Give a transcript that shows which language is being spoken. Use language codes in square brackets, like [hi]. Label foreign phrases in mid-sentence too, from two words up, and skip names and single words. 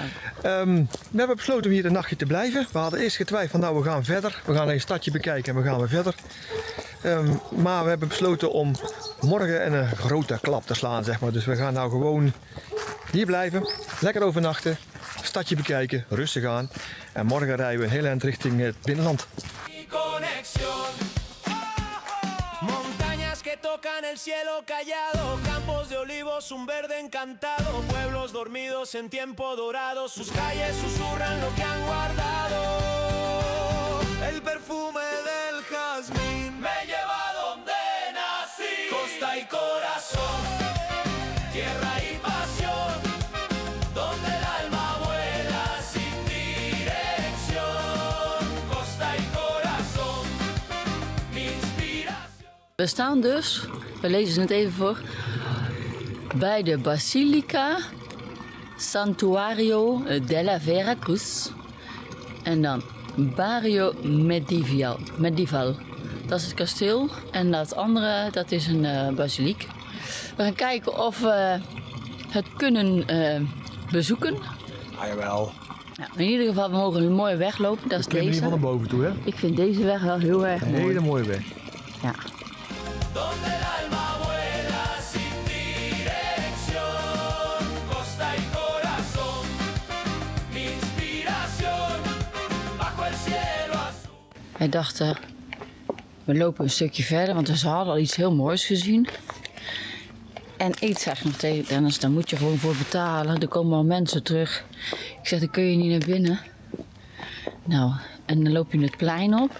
[nl] We hebben besloten om hier een nachtje te blijven. We hadden eerst getwijfeld van nou we gaan verder. We gaan een stadje bekijken en we gaan weer verder. Maar we hebben besloten om morgen een grote klap te slaan, zeg maar. Dus we gaan nou gewoon hier blijven, lekker overnachten, stadje bekijken, rustig aan. En morgen rijden we een heel eind richting het binnenland. [es] Conexión. Montañas que tocan el cielo callado, campos de olivos, un verde encantado, pueblos dormidos en tiempo dorado, sus calles susurran lo que han guardado. El perfume del jazmín me lleva donde nací, costa y corazón, tierra y pasión, donde el alma vuela sin dirección, costa y corazón, mi inspiración. [nl] We staan dus, we lezen het even voor, bij de Basilica Santuario della Vera Cruz. En dan Barrio Medieval. Dat is het kasteel. En dat andere, dat is een basiliek. We gaan kijken of we het kunnen bezoeken. Ah jawel. Nou, in ieder geval, we mogen een mooie weg lopen. Dat is We klimmen hier van deze. naar boven toe, hè? Ik vind deze weg wel heel erg Een mooi. hele mooie weg. Ja. [es] Donde el alma vuela sin dirección, costa y corazón, mi inspiración, bajo el cielo azul. [nl] Wij dachten, we lopen een stukje verder, want ze hadden al iets heel moois gezien. En ik zeg nog tegen Dennis, daar moet je gewoon voor betalen. Er komen al mensen terug. Ik zeg, dan kun je niet naar binnen. Nou, en dan loop je het plein op.